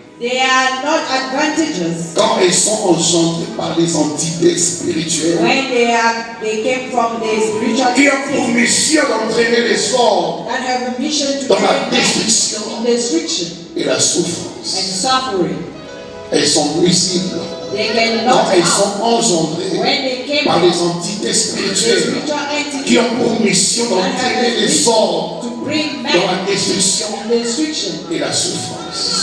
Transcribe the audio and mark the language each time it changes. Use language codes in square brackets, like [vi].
[en] They are not advantageous. [fr] Quand elles sont engendrées par les entités spirituelles. [en] When they came from the spiritual. [fr] Qui ont pour mission d'entraîner les hommes dans la destruction et la souffrance. [en] And suffering. [fr] Elles sont nuisibles. Quand elles sont engendrées par les entités spirituelles qui ont pour mission d'entraîner les hommes dans la destruction et la souffrance.